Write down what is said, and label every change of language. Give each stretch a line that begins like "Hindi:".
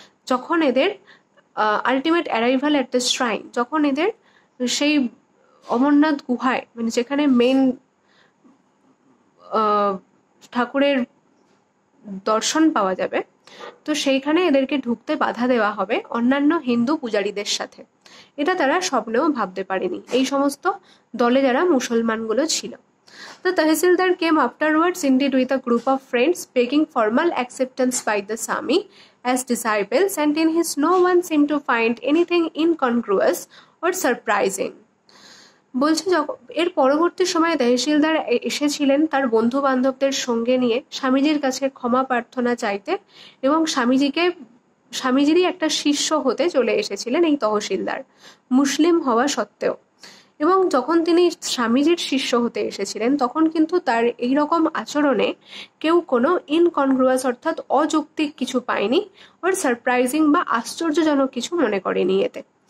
Bangla: যখন এদের
English: ultimate arrival at the shrine,
Bangla: যখন এদের সেই অমরনাথ গুহায়, মানে যেখানে মেন ঠাকুরের দর্শন পাওয়া যাবে, তো সেইখানে এদেরকে ঢুকতে বাধা দেওয়া হবে অন্যান্য হিন্দু পূজারীদের সাথে। এটা তারা স্বপ্নেও ভাবতে পারেনি, এই সমস্ত দলে যারা মুসলমানগুলো ছিল।
English: The Tahsildar came afterwards indeed with a group of friends, begging formal acceptance by the Sami as disciples, and in his no one seemed to find anything incongruous or surprising.
Bangla: বলছে এর পরবর্তী সময়ে তহসিলদার এসেছিলেন তার বন্ধু বান্ধবদের সঙ্গে নিয়ে স্বামীজির কাছে ক্ষমা প্রার্থনা চাইতে, এবং স্বামীজিরই একটা শিষ্য হতে চলে এসেছিলেন এই তহসিলদার, মুসলিম হওয়া সত্ত্বেও। এবং যখন তিনি স্বামীজির শিষ্য হতে এসেছিলেন তখন কিন্তু তার এইরকম আচরণে কেউ কোনো ইনকনগ্রুয়াস অর্থাৎ অযৌক্তিক কিছু পায়নি, ওর সারপ্রাইজিং বা আশ্চর্যজনক কিছু মনে করেনি এতে।